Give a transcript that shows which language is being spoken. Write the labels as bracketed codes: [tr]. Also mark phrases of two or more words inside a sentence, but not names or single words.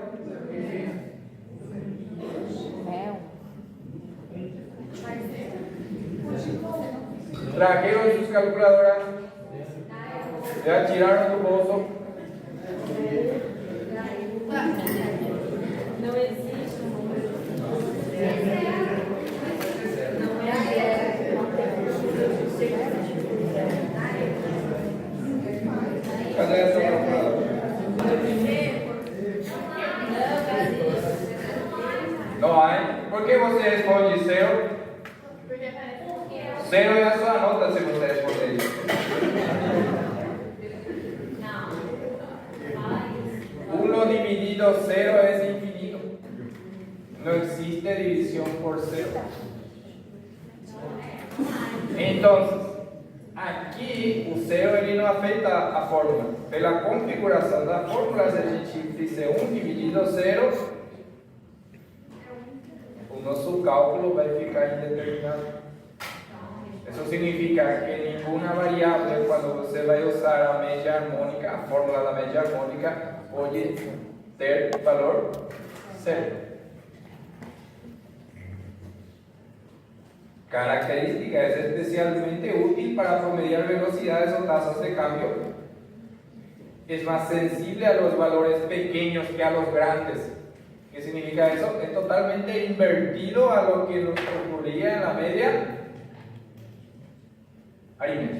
[es] Trajeron sus calculadoras, ya tiraron tu bolso. [pt] Não existe um número. Cadê essa calculadora? Não há. Por que você responde 0? 0 é a sua nota se você responder isso. [es] 1 dividido 0 es infinito. No existe división por 0. Entonces, aquí [pt] o 0 ele não afeta a fórmula. Pela configuração da fórmula, se a gente fizer 1 dividido 0, o nosso cálculo vai ficar indeterminado. [es] Eso significa que ninguna variable, cuando [pt] você vai usar a média harmônica, a fórmula da média harmônica, pode ter valor 0. [es] Característica es especialmente útil para promediar velocidades o tasas de cambio. Es más sensible a los valores pequeños que a los grandes. ¿Qué significa eso? Es totalmente invertido a lo que nos ocurría en la media aritmética.